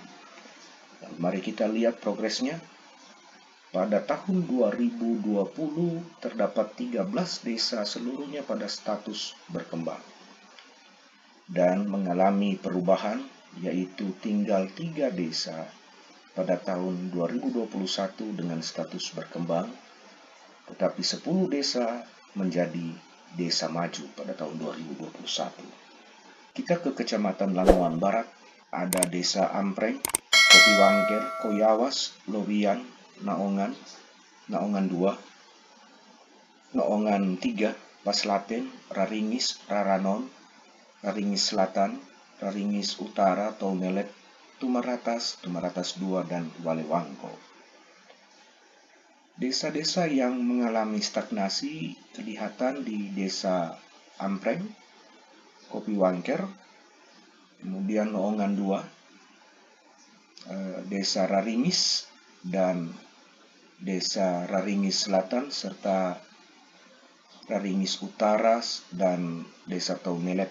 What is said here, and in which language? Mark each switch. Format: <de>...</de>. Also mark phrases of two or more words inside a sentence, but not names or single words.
<id>Dan mari kita lihat progresnya. Pada tahun 2020 terdapat 13 desa seluruhnya pada status berkembang dan mengalami perubahan, yaitu tinggal 3 desa pada tahun 2021 dengan status berkembang, tetapi 10 desa menjadi desa maju pada tahun 2021. Kita ke Kecamatan Lamongan Barat, ada Desa Ampreng, Kopiwangker, Koyawas, Lowian, Naongan, Naongan 2, Naongan 3, Paslapen, Raringis, Raranon, Raringis Selatan, Raringis Utara, Taumelet, Tumaratas, Tumaratas 2, dan Walewangko. Desa-desa yang mengalami stagnasi kelihatan di Desa Ampreng, Kopiwangker, kemudian Naongan 2, Desa Raringis, dan Desa Raringis Selatan, serta Raringis Utara, dan Desa Taumelet.</id>